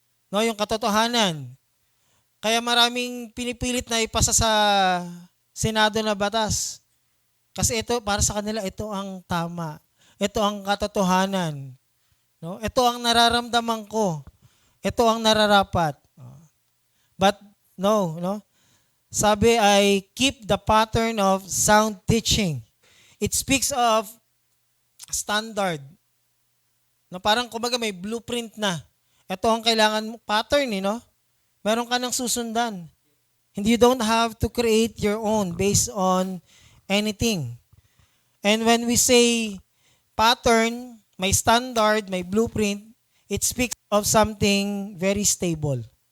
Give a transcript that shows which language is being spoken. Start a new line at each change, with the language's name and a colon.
Filipino: No, yung katotohanan. Kaya maraming pinipilit na ipasa sa Senado na batas. Kasi ito, para sa kanila, ito ang tama. Ito ang katotohanan. No? Ito ang nararamdaman ko. Ito ang nararapat.
English: But no.
Filipino: Sabi ay
English: keep the pattern of sound teaching. It speaks of standard.
Filipino: No, parang kumbaga may blueprint na. Ito ang kailangan mo, pattern, no? Meron ka ng susundan.
English: You don't have to create your own based on anything. And when we say pattern,
Filipino: may standard, may blueprint,
English: it speaks of something very stable.